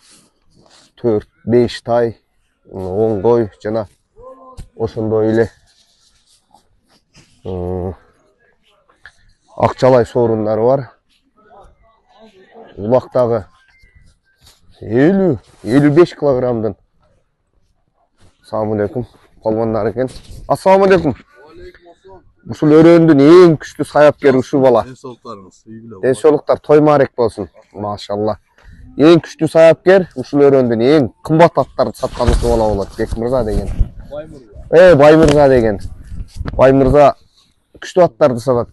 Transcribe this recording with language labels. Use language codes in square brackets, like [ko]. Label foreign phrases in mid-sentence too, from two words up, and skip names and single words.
[ky] 4-5 тай, 10 кой жана ошондой эле акчалай сорундары бар. Улактагы 50-55 килограммдын. [ar] السلام عليكم. [ky] Palvanlar eкен. [ar] السلام عليكم. [ky] Ушул өрөөндүн эң күчтүү саяпкери ушул бала. [kk] Денсаулыктар тоймарек болсун. [ky] Машалла. Эң күчтүү саяпкер ушул өрөөндүн эң кымбат аттарды саткан ушул бала болот. Бек мырза деген. Бай мырза деген. Бай мырза күчтүү аттарды сатат.